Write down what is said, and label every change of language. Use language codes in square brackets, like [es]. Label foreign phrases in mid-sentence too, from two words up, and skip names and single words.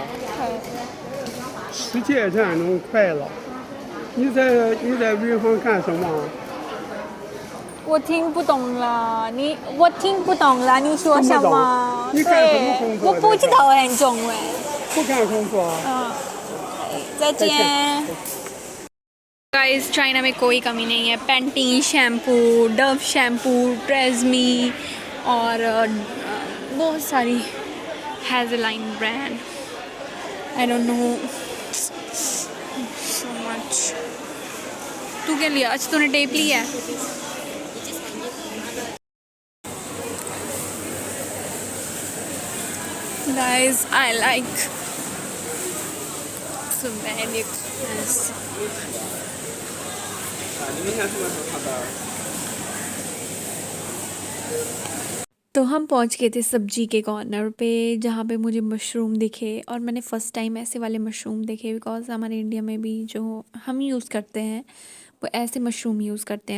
[zh] 世界战争快了，你在潍坊干什么？我听不懂了，我听不懂了，你说什么？听不懂你干什么工作的我不知道很中文。不干工作。嗯，再见。 [hi] गाइस चाइना में कोई कमी नहीं है। पैंटीन शैम्पू, डव शैम्पू, ट्रेज़मी और बहुत सारी हैज़लाइन ब्रांड। [en] I don't know so much. [hi] तू क्या लिया? अच्छा तूने टेप लिया है? [en] Guys, I like so many things. [hi] तो हम पहुंच गए थे सब्जी के कॉर्नर पे, जहाँ पे मुझे मशरूम दिखे, और मैंने [en] first time [hi] ऐसे वाले मशरूम देखे, बिकॉज़ हमारे इंडिया में भी जो हम यूज़ करते हैं वो ऐसे मशरूम यूज़ करते हैं।